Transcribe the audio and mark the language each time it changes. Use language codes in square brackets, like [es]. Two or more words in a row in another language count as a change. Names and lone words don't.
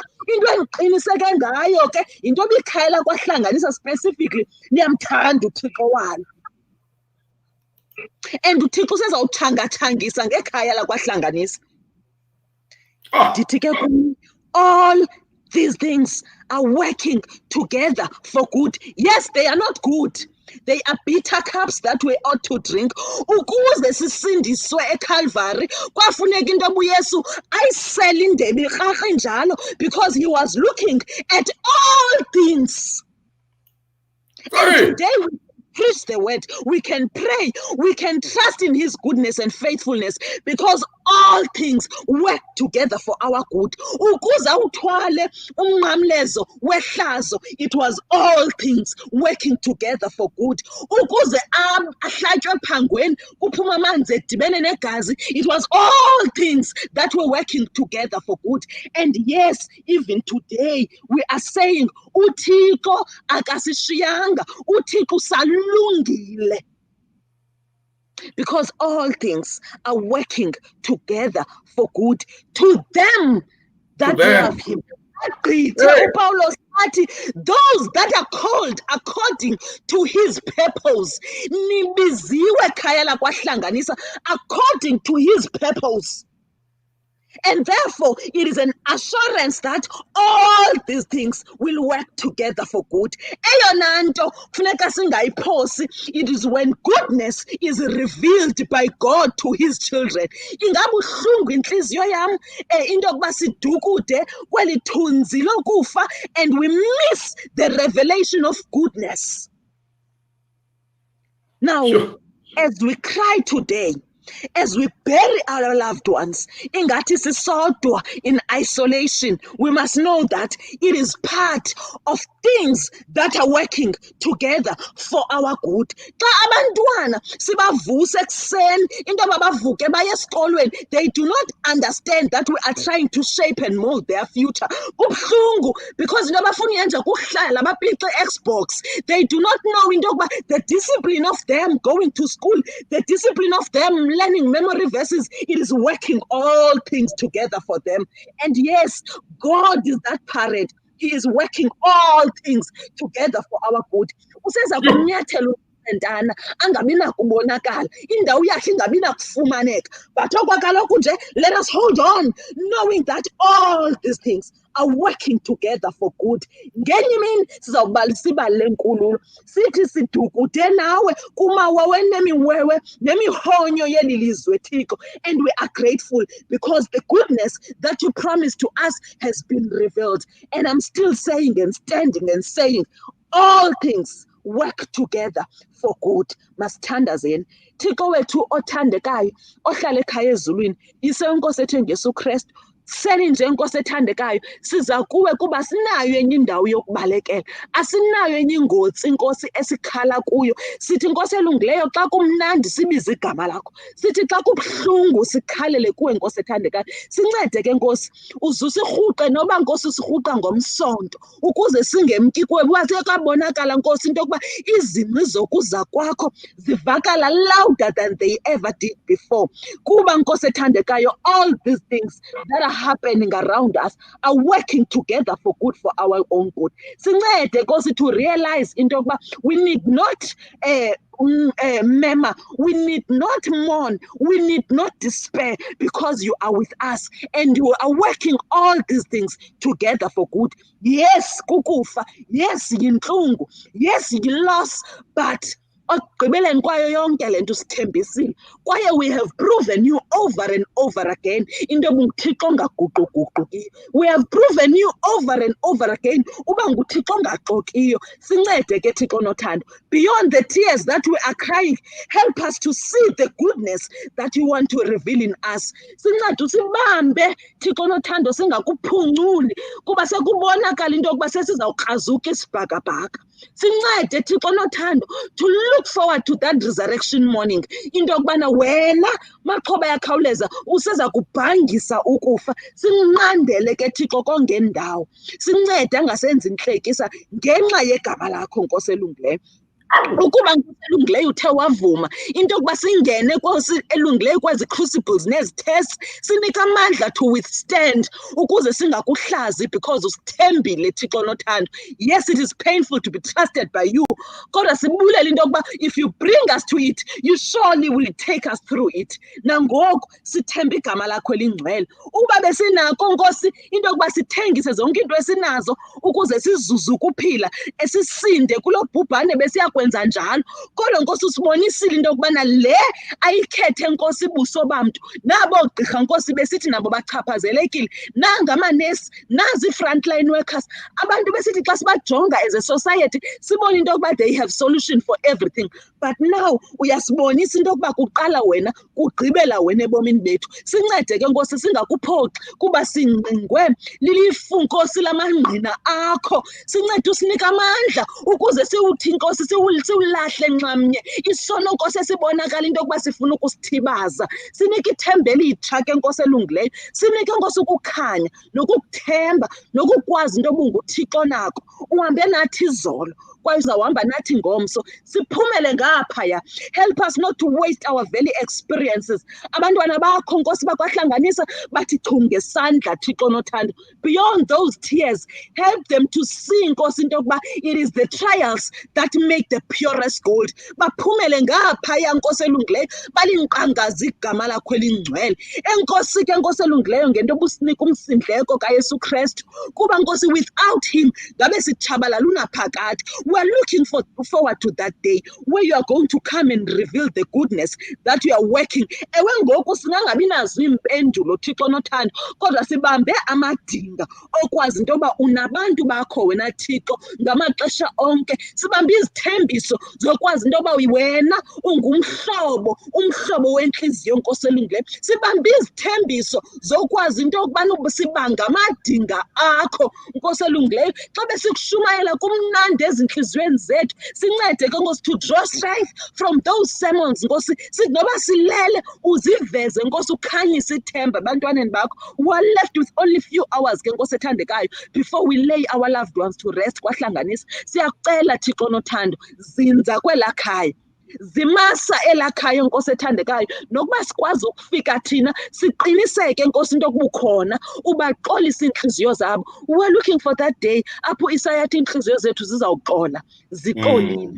[xh] Into endiqiniseke ngayo ke yinto ebikhaya laKwaHlanganisa specifically, niyamthanda uThixo walo. And uThixo usezawuthangathangisa ngekhaya laKwaHlanganisa. Ndithi ke kuni, [en] all these things are working together for good. Yes, they are not good. They are bitter cups that we ought to drink. [xh] Ukuze sisindiswe eCalvary, kwafuneka into uYesu ayisele indebe irharhe njalo, [en] because he was looking at all things. And today we preach the word, we can pray, we can trust in his goodness and faithfulness, because all things work together for our good. [xh] Ukuze uthwale umnqamlezo wehlazo, [en] it was all things working together for good. [xh] Ukuze ahlatywe ephangweni kuphuma amanzi edibene negazi, [en] it was all things that were working together for good. And yes, even today we are saying [xh] uThixo akasishiyanga, uThixo salungile. [en] Because all things are working together for good to them that love him. [xh] Paulo sathi, [en] those that are called according to his purpose. [xh] Nibiziwe khaya laKwaHlanganisa [en] according to his purpose. And therefore, it is an assurance that all these things will work together for good. [xh] Eyona nto kufuneka singayiphosi, [en] it is when goodness is revealed by God to his children. [xh] Ingabuhlungu inhliziyo yam into yokuba sidukude kweli thunzi lokufa [en] and we miss the revelation of goodness. Now, as we cry today, as we bury our loved ones, [xh] ingathi sisodwa [en] in isolation, we must know that it is part of things that are working together for our good. [xh] Xa abantwana sibavuse ekuseni into abavuke baye esikolweni, [en] they do not understand that we are trying to shape and mold their future. [xh] Kubuhlungu, because into abafuna uyenza kuhlala bapice Xbox. [en] They do not know [xh] into yokuba [en] the discipline of them going to school, the discipline of them learning memory verses, it is working all things together for them. And yes, God is that parent. He is working all things together for our good. [xh] Useza kunyathelo entana angabi nakubonakala, indawo yakhe ingabi nakufumaneka, but okwakaloku nje, [en] let us hold on knowing that all these things are working together for good. [xh] Ngenye imini sizawubalisa ibali lenkululo sithi sidukude nawe kumawa wenemiwewe nemihonyo yeli lizwe Thixo, [en] and we are grateful because the goodness that you promised to us has been revealed. And I'm still saying and standing and saying all things work together for good. [xh] Masithandazeni. Thixo wethu othandekayo ohlala ekhaya ezulwini, yisenkosi ethu Jesu Kristu, Seni nje Nkosi ethandekayo siza kuwe kuba sinayo enye indawo yokubalekela, asinayo enye ingotsi Nkosi esikhala kuyo. Sithi Nkosi elungileyo xa kumnandi sibize igama lakho, sithi xa kubuhlungu sikhalele kuwe Nkosi ethandekayo. Sincede ke Nkosi, uzusirhuqe noba Nkosi sirhuqa ngomsonto ukuze singemki kuwe. Kwabonakala Nkosi into yokuba izimwi zokuza kwakho zivakala [en] louder than they ever did before. [xh] Kuba Nkosi ethandekayo, [en] all these things that are happening around us are working together for good, for our own good. [xh] Sincede Nkosi [en] to realize [xh] into yokuba [en] we need not mema, we need not mourn, we need not despair, because you are with us and you are working all these things together for good. Yes, [xh] kukufa, yes, yintlungu, yes, yi-loss, but ekugqibeleni kwayo yonke le nto sithembisile kwaye [en] we have proven you over and over again [xh] into yobuNguthixo ongaguquguqukiyo. [en] We have proven you over and over again [xh] uba nguThixo ongaxokiyo. Sincede ke Thixo nothando, [en] beyond the tears that we are crying, help us to see the goodness that you want to reveal in us. [xh] Sincede usibambe Thixo nothando, singakuphunculi kuba sekubonakala into yokuba sesizawukrazuka isibhakabhaka. Sincede Thixo nothando [en] to look forward to that resurrection morning, [xh] into yokubana wena maxhoba yakhawuleza useza kubhangisa ukufa. Sinqandele ke Thixo kongendawo, sincede angasenzi intlekisa ngenxa yegama lakho Nkosi elungileyo. Ukuba Nkosi elungileyo uthe wavuma into yokuba singene Nkosi elungileyo kwezi crucibles nezi tests, sinika amandla [en] to withstand [xh] ukuze singakuhlazi because usithembile Thixo nothando. [en] Yes, it is painful to be trusted by you, [xh] kodwa sibulela into yokuba [en] if you bring us to it, you surely will take us through it. [xh] Nangoku sithemba igama lakho elingcwele. Uba besinako Nkosi into yokuba sithengise zonke into esinazo ukuze sizuze ukuphila, esisinde kulo bhubhane besiyakwenza njalo, kodwa Nkosi usibonisile into yokubana le ayikhethe Nkosi buso bamntu. Nabo gqirha Nkosi besithi nabo bachaphazelekile, nangamanesi, nazi [en] frontline workers, [xh] abantu besithi xa sibajonga [en] as a society [xh] sibone into yokuba [en] they have solution for everything, but now [xh] uyasibonisa into yokuba kuqala wena kugqibela wena ebomini bethu. Sincede ke Nkosi singakuphoxi kuba singqingwe lilifu Nkosi lamangqina akho. Sincede usinika amandla ukuze siwuthi Nkosi siwulahle nxamnye isono Nkosi esibonakala into yokuba sifuna ukusithibaza. Sinika ithemba elitsha ke Nkosi elungileyo, sinike Nkosi ukukhanya nokukuthemba nokukwazi into obunguThixo nako. Uhambe nathi izolo kwaye uzawuhamba nathi ngomso, siphumele ngaphaya. [en] Help us not to waste our very experiences. [xh] Abantwana bakho Nkosi bakwaHlanganisa bathi chu ngesandla Thixo nothando. [en] Beyond those tears, help them to see [xh] Nkosi into yokuba [en] it is the trials that make the purest gold. [xh] Baphumele ngaphaya Nkosi elungileyo, balinqangaza igama lakho elingcwele. Enkosi ke Nkosi elungileyo ngento obusinika umsindleko kaYesu Kristu, kuba Nkosi [en] without him [xh] ngabe sitshabalala unaphakade. [en] We are looking forward to that day where you are going to come and reveal the goodness that you are working. [xh] Ewe ngoku singangabi nazo impendulo Thixo nothando, kodwa sibambe amadinga okwazi into yoba unabantu bakho wena Thixo ngamaxesha onke. Sibambe izithembiso zokwazi into yoba wena ungumhlobo, umhlobo wentliziyo Nkosi elungileyo. Sibambe izithembiso zokwazi into yokubana sibanga amadinga akho Nkosi elungileyo. Xa besikushumayela kumnandi ezintliziyweni zethu, sincede ke Nkosi [en] to draw strength from those sermons [xh] Nkosi. Sithi noba silele uziveze Nkosi, ukhanyise ithemba ebantwaneni bakho. [en] We are left with only few hours [xh] ke Nkosi ethandekayo [en] before we lay our loved ones to rest kwaHlanganisa. [xh] Siyakucela Thixo nothando, zinza kwelaa khaya, zimasa elakhaya Nkosi ethandekayo, nokuba sikwazi ukufika thina siqiniseke Nkosi into yokuba ukhona, ubaxolisa iintliziyo zabo. [en] We are looking for that day [xh] apho isayathi iintliziyo zethu zizawuxola zixolile.